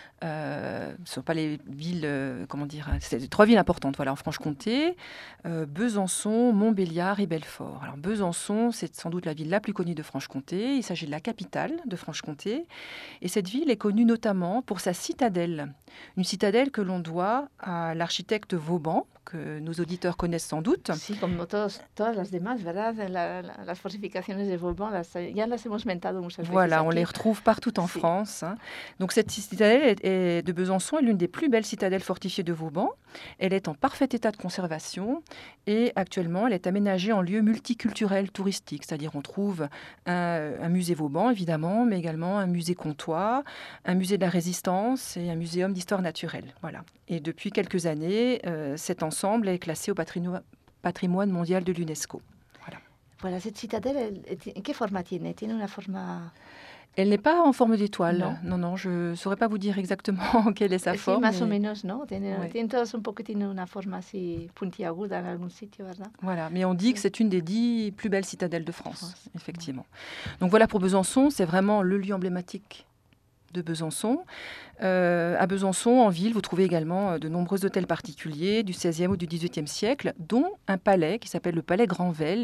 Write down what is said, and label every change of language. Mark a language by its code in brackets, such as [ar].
[fr] Ce ne sont pas les villes, comment dire, c'est trois villes importantes, voilà, en Franche-Comté, Besançon, Montbéliard et Belfort. Alors, Besançon, c'est sans doute la ville la plus connue de Franche-Comté. Il s'agit de la capitale de Franche-Comté. Et cette ville est connue notamment pour sa citadelle. Une citadelle que l'on doit à l'architecte Vauban, que nos auditeurs connaissent sans doute. [es] Sí, como todas las demás, ¿verdad? Las fortificaciones de Vauban, ya las hemos mentado muchas veces. [fr] Voilà, on les retrouve partout en France. Donc cette citadelle de Besançon est l'une des plus belles citadelles fortifiées de Vauban. Elle est en parfait état de conservation et actuellement, elle est aménagée en lieu multiculturel touristique. C'est-à-dire on trouve un musée Vauban, évidemment, mais également un musée Comtois, un musée de la Résistance et un muséum d'histoire naturelle. Voilà. Et depuis quelques années, cet ensemble est classé au patrimoine mondial de l'UNESCO. Voilà. Voilà, cette citadelle, quelle forme a-t-elle ? Est-elle une forme ? Elle n'est pas en forme d'étoile. Non, je ne saurais pas vous dire exactement quelle est sa forme. [es] Si, más o menos, ¿no? Tiene todos un poquito una forma así puntiaguda en algún sitio, ¿verdad? [fr] Voilà, mais on dit que c'est une des 10 plus belles citadelles de France, effectivement. Donc voilà pour Besançon, c'est vraiment le lieu emblématique de Besançon. À Besançon, en ville, vous trouvez également de nombreux hôtels particuliers du XVIe ou du XVIIIe siècle, dont un palais qui s'appelle le Palais Granvelle.